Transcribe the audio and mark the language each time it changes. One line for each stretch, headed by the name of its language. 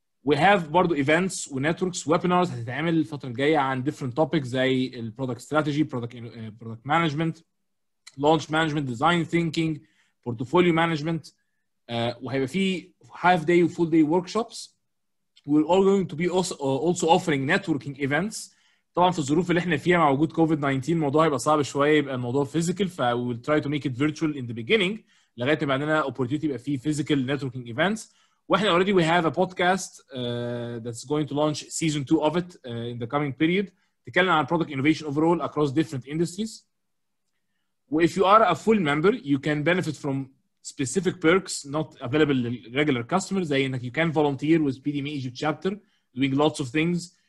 English: We have برضه events ونetworks webinars
Arabic: هتتعمل الفترة الجاية عن
English: different topics زي ال product strategy, product management, launch management, design thinking, portfolio management.
Arabic: وهيبقى في
English: half day و full day workshops. We're all going to be also offering networking events.
Arabic: طبعا في الظروف اللي احنا فيها مع وجود COVID-19 الموضوع هيبقى صعب شويه يبقى الموضوع physical، ف
English: we will try to make it virtual in the beginning
Arabic: لغايه ما عندنا opportunity يبقى فيه physical networking events.
English: واحنا already we have a podcast that's going to launch season 2 of it in the coming period
Arabic: تتكلم عن
English: product innovation overall across different industries. If you are a full member you can benefit from specific perks not available to regular customers
Arabic: زي انك
English: you can volunteer with PDMA Egypt Chapter doing lots of things.